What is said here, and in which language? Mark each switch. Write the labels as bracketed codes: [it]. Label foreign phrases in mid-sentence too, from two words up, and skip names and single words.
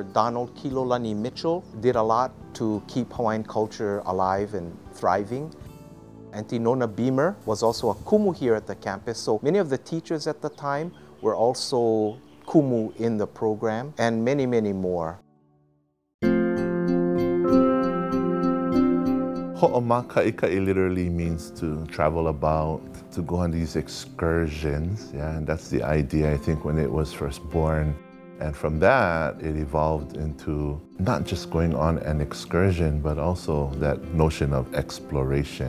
[en] Donald Kilolani Mitchell did a lot to keep Hawaiian culture alive and thriving. Auntie Nona Beamer was also a kumu here at the campus, so many of the teachers at the time were also kumu in the program, and many, many more. Hoʻomākaʻikaʻi literally means to travel about, to go on these excursions, yeah, and that's the idea, I think, when it was first born. And from that, it evolved into not just going on an excursion, but also that notion of exploration.